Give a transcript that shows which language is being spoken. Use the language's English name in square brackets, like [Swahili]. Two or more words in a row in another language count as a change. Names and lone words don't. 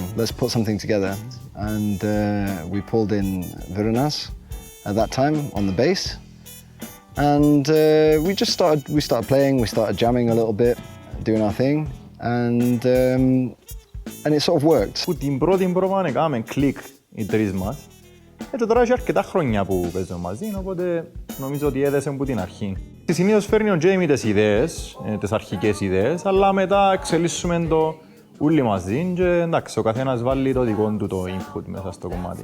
[English] Let's put something together. And we pulled in Virinas at that time on the bass. And we started playing, we started jamming a little bit, doing our thing. And it sort of worked. [Greek] Που την πρώτη πρόβα έκαναμε κλικ οι τρεις μας. Και τώρα έχει αρκετά χρόνια που παίζουμε μαζί, οπότε νομίζω ότι έδεσε από την αρχή. Συνήθως φέρνει ο Τζέιμι τις ιδέες, τις αρχικές ιδέες, αλλά μετά εξελίσσουμε το όλοι μαζί και εντάξει, ο καθένας βάλει το δικό του το input μέσα στο κομμάτι.